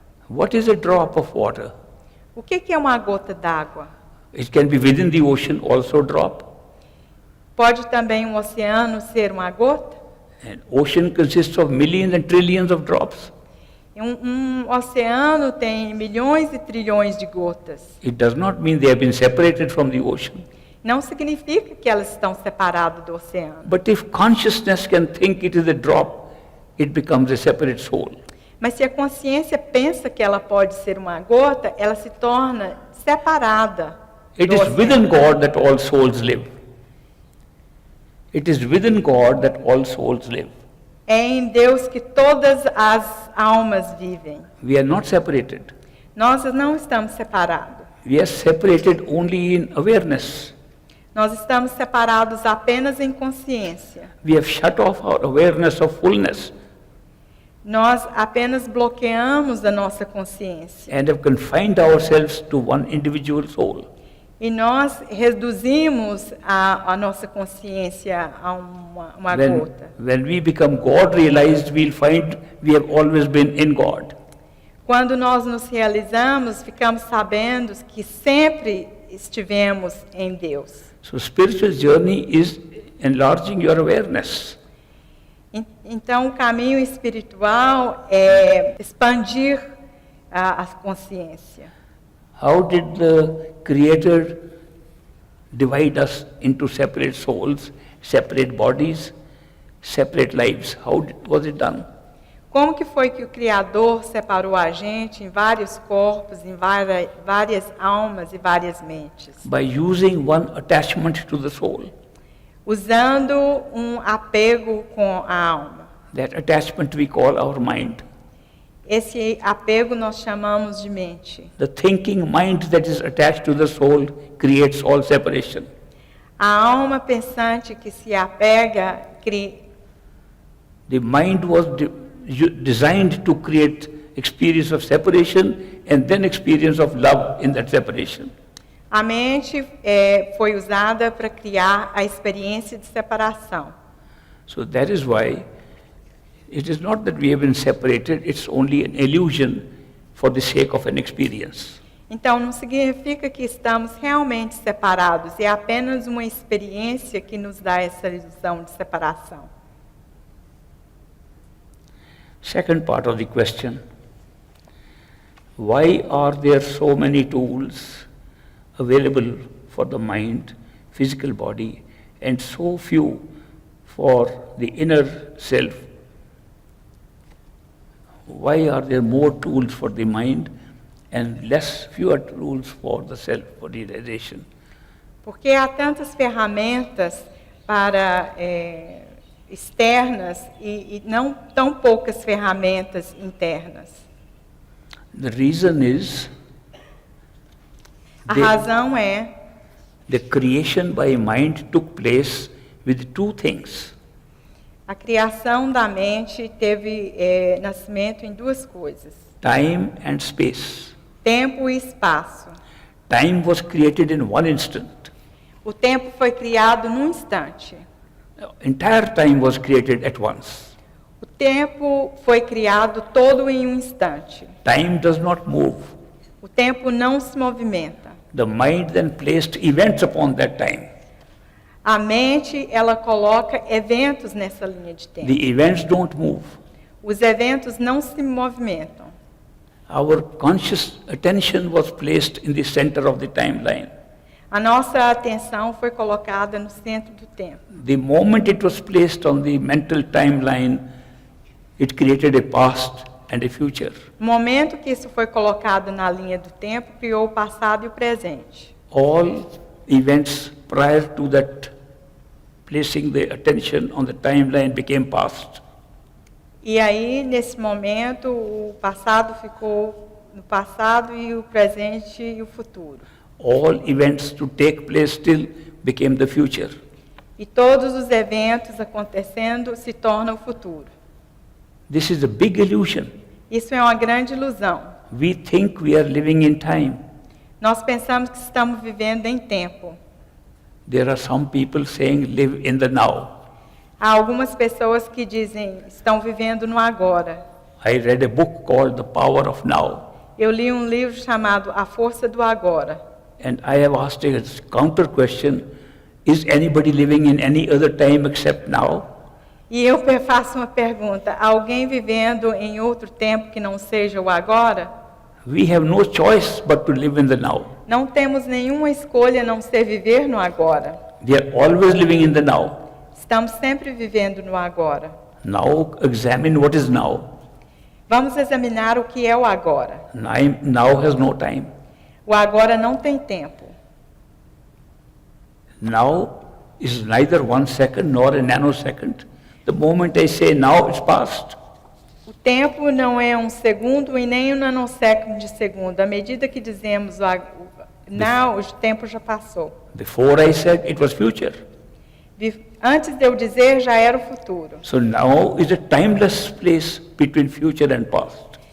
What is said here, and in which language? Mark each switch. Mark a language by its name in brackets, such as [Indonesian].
[English] What is a drop of water? [Portuguese] O que é uma gota d'água? [English] It can be within the ocean also drop. [Portuguese] Pode também oceano ser uma gota? [English] An ocean consists of millions and trillions of drops. [Portuguese] Oceano tem milhões e trilhões de gotas. [English] It does not mean they have been separated from the ocean. [Portuguese] Não significa que elas estão separadas do oceano. [English] But if consciousness can think it is a drop, it becomes a separate soul. [Portuguese] Mas se a consciência pensa que ela pode ser uma gota, ela se torna separada. [English] It is within God that all souls live. It is within God that all souls live. [Portuguese] É em Deus que todas as almas vivem. [English] We are not separated. [Portuguese] Nós não estamos separados. [English] We are separated only in awareness. [Portuguese] Nós estamos separados apenas em consciência. [English] We have shut off our awareness of fullness. [Portuguese] Nós apenas bloqueamos a nossa consciência. [English] And have confined ourselves to one individual soul. [Portuguese] E nós reduzimos a nossa consciência a uma gota. [English] When we become God realized, we'll find we have always been in God. [Portuguese] Quando nós nos realizamos, ficamos sabendo que sempre estivemos em Deus. [English] So spiritual journey is enlarging your awareness. [Portuguese] Então o caminho espiritual é expandir a consciência. [English] How did the Creator divide us into separate souls, separate bodies, separate lives? How was it done? [Portuguese] Como que foi que o Criador separou a gente em vários corpos, em várias almas e várias mentes? [English] By using one attachment to the soul. [Portuguese] Usando apego com a alma. [English] That attachment we call our mind. [Portuguese] Esse apego nós chamamos de mente. [English] The thinking mind that is attached to the soul creates all separation. [Portuguese] A alma pensante que se apega [English] The mind was designed to create experience of separation and then experience of love in that separation. [Portuguese] A mente foi usada para criar a experiência de separação. [English] So that is why it is not that we have been separated, it's only an illusion for the sake of an experience. [Portuguese] Então, não significa que estamos realmente separados, é apenas uma experiência que nos dá essa ilusão de separação. [English] Second part of the question, why are there so many tools available for the mind, physical body, and so few for the inner self? Why are there more tools for the mind and fewer tools for the self, for the realization? [Portuguese] Porque há tantas ferramentas para externas e não tão poucas ferramentas internas. [English] The reason is [Portuguese] A razão é [English] the creation by mind took place with two things. [Portuguese] a criação da mente teve nascimento em duas coisas: [English] Time and space. [Portuguese] tempo e espaço. [English] Time was created in one instant. [Portuguese] O tempo foi criado num instante. [English] Entire time was created at once. [Portuguese] O tempo foi criado todo em um instante. [English] Time does not move. [Portuguese] O tempo não se movimenta. [English] The mind then placed events upon that time. [Portuguese] A mente, ela coloca eventos nessa linha de tempo. [English] The events don't move. [Portuguese] Os eventos não se movimentam. [English] Our conscious attention was placed in the center of the timeline. [Portuguese] A nossa atenção foi colocada no centro do tempo. [English] The moment it was placed on the mental timeline, it created a past and a future. [Portuguese] No momento que isso foi colocado na linha do tempo, criou o passado e o presente. [English] All events prior to that placing the attention on the timeline became past. [Portuguese] E aí, nesse momento, o passado ficou no passado e o presente e o futuro. [English] All events to take place still became the future. [Portuguese] E todos os eventos acontecendo se tornam o futuro. [English] This is a big illusion. [Portuguese] Isso é uma grande ilusão. [English] We think we are living in time. [Portuguese] Nós pensamos que estamos vivendo em tempo. [English] There are some people saying live in the now. [Portuguese] Há algumas pessoas que dizem estão vivendo no agora. [English] I read a book called The Power of Now. [Portuguese] Eu li um livro chamado A Força do Agora. [English] And I have asked a counter question, is anybody living in any other time except now? [Portuguese] E eu faço uma pergunta: alguém vivendo em outro tempo que não seja o agora? [English] We have no choice but to live in the now. [Portuguese] Não temos nenhuma escolha a não ser viver no agora. [English] We are always living in the now. [Portuguese] Estamos sempre vivendo no agora. [English] Now examine what is now. [Portuguese] Vamos examinar o que é o agora. [English] Now has no time. [Portuguese] O agora não tem tempo. [English] Now is neither 1 second nor a nanosecond. The moment I say now, it's past. [Portuguese] O tempo não é um segundo e nem um nanosséculo de segundo. À medida que dizemos now, o tempo já passou. [English] Before I said it was future. [Portuguese] Antes de eu dizer, já era o futuro. [English] So now is a timeless place between future and past.